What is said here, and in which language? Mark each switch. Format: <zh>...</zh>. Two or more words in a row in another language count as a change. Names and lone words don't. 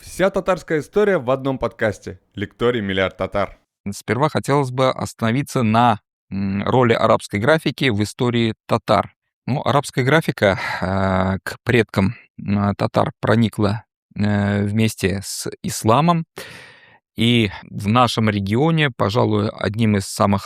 <ru>Вся татарская история в одном подкасте. Лекторий «Миллиард татар». Сперва хотелось бы остановиться на роли арабской графики в истории татар. Арабская графика к предкам татар проникла вместе с исламом, и в нашем регионе, пожалуй, одним из самых</ru>